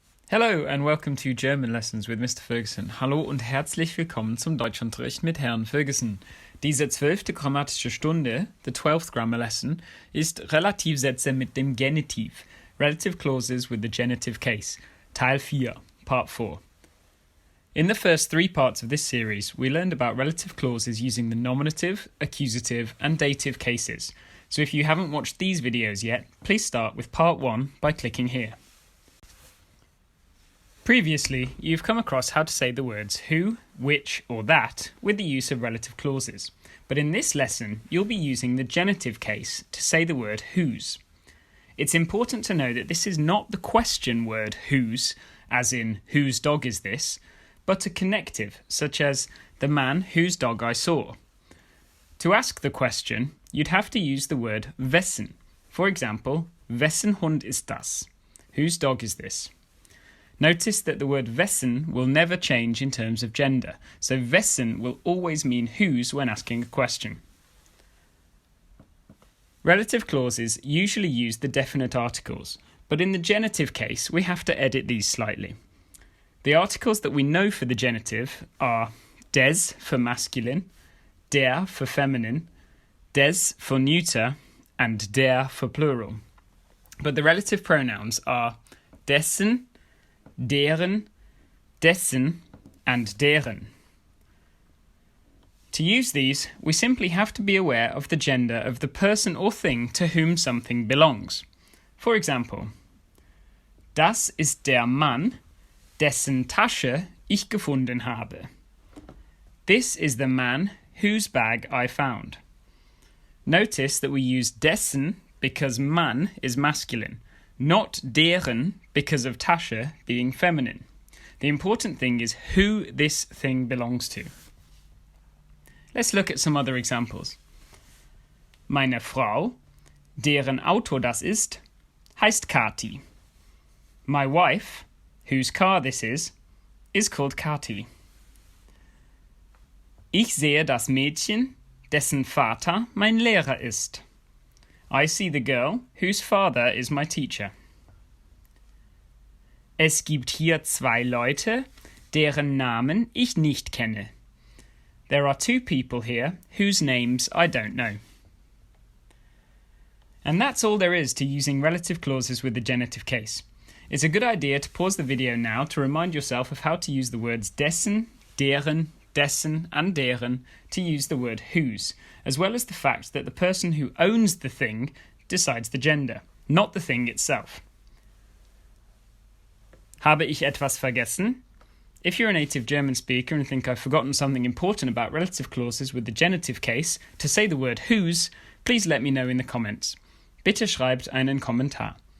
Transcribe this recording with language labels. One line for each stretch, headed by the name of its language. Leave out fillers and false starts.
English: Hello and welcome to German Lessons with Mr. Ferguson.
German: Hallo und herzlich willkommen zum Deutschunterricht mit Herrn Ferguson. Diese 12. grammatische Stunde,
English: the 12th grammar lesson,
German: ist Relativsätze mit dem Genitiv,
English: relative clauses with the genitive case,
German: Teil 4,
English: Part 4. In the first 3 parts of this series, we learned about relative clauses using the nominative, accusative and dative cases. So if you haven't watched these videos yet, please start with Part 1 by clicking here. Previously, you've come across how to say the words who, which, or that with the use of relative clauses. But in this lesson, you'll be using the genitive case to say the word whose. It's important to know that this is not the question word whose, as in whose dog is this, but a connective, such as the man whose dog I saw. To ask the question, you'd have to use the word wessen. For example,
German: wessen Hund ist das?
English: Whose dog is this? Notice that the word wessen will never change in terms of gender, so wessen will always mean whose when asking a question. Relative clauses usually use the definite articles, but in the genitive case we have to edit these slightly. The articles that we know for the genitive are des for masculine, der for feminine, des for neuter, and der for plural. But the relative pronouns are dessen, deren, dessen, and deren. To use these, we simply have to be aware of the gender of the person or thing to whom something belongs. For example,
German: das ist der Mann, dessen Tasche ich gefunden habe.
English: This is the man whose bag I found. Notice that we use dessen because Mann is masculine, not deren because of Tasche being feminine. The important thing is who this thing belongs to. Let's look at some other examples.
German: Meine Frau, deren Auto das ist, heißt Kati.
English: My wife, whose car this is called Kati.
German: Ich sehe das Mädchen, dessen Vater mein Lehrer ist.
English: I see the girl whose father is my teacher.
German: Es gibt hier 2 Leute, deren Namen ich nicht kenne.
English: There are 2 people here whose names I don't know. And that's all there is to using relative clauses with the genitive case. It's a good idea to pause the video now to remind yourself of how to use the words dessen, deren, dessen and deren to use the word whose, as well as the fact that the person who owns the thing decides the gender, not the thing itself.
German: Habe ich etwas vergessen?
English: If you're a native German speaker and think I've forgotten something important about relative clauses with the genitive case, to say the word whose, please let me know in the comments.
German: Bitte schreibt einen Kommentar.